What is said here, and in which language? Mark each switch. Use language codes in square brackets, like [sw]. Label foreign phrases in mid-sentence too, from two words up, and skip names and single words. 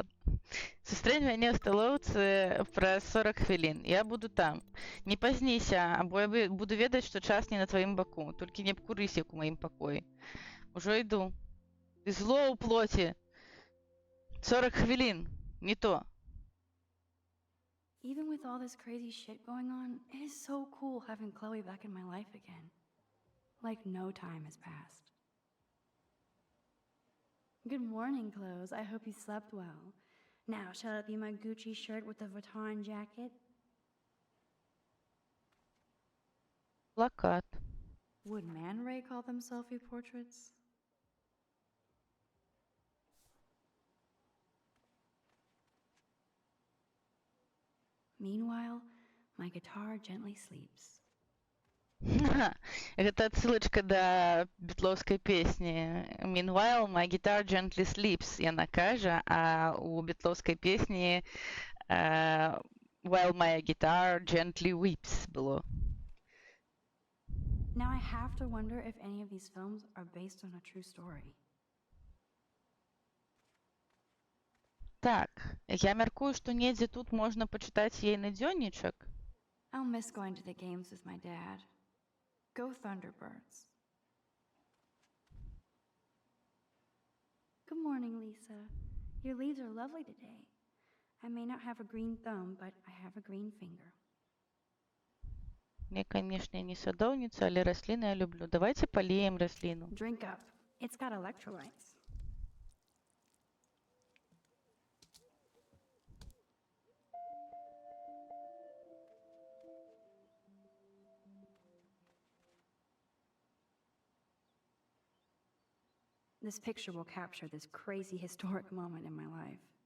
[be] Сустрэнь мяне ў сталоўцы праз 40 хвілін. Я буду там. Не пазніся, або я буду ведаць, што час не на тваім баку. Толькі не абкурысь, як у маім пакоі. Ужо іду. Ты зло ў плоці. 40 хвілін. Не то. [en] Even with all this crazy shit going on, it is so cool having Chloe back in my life again. Like no time has passed. Good morning, clothes. I hope you slept well. Now, shall it be my Gucci shirt with the Vuitton jacket? [be] Плакат. [en] Would Man Ray call them selfie portraits? Meanwhile, my guitar gently sleeps. [be] Гэта адсылачка да бітлоўскай песні. [en] Meanwhile, my guitar gently sleeps, [be] яна кажа, а у бітлоўскай песні [en] while my guitar gently weeps [be] было. [en] Now I have to wonder if any of these films are based on a true story. [be] Так, я мяркую, што недзе тут можна пачытаць ейны дзённічак. [en] I'll miss going to the games with my dad. Go Thunderbirds. Good morning, Lisa. Your leaves are lovely today. I may not have a green thumb, but I have a green finger. [be] Мне, канешне, не садоўніца, але расліны я люблю. Давайце палеем расліну. [en] Drink up. It's got electrolytes. This picture will capture this crazy historic moment in my life.